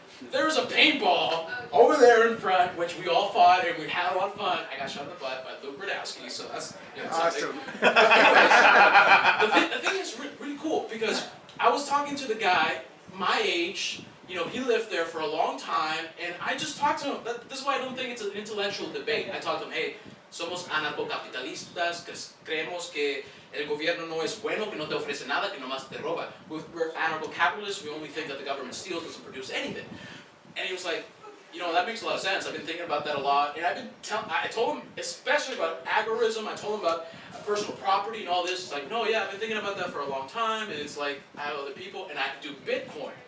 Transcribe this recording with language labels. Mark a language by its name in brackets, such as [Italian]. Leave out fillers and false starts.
[English] there was a paintball over there in front, which we all fought and we had a lot of fun. I got shot in the butt by Luke Brodowski, so that's something. But anyways, the thing is really cool because I was talking to the guy my age. You know, he lived there for a long time, and I just talked to him. This is why I don't think it's an intellectual debate. I talked to him, hey, [Spanish] somos anarcocapitalistas, creemos que el gobierno no es bueno, que no te ofrece nada, que nomás te roba. [English] We're anarcho-capitalists, we only think that the government steals, doesn't produce anything. And he was like, you know, that makes a lot of sense. I've been thinking about that a lot, and I told him, especially about agorism, I told him about personal property and all this. It's like, no, yeah, I've been thinking about that for a long time, and it's like, I have other people, and I do Bitcoin.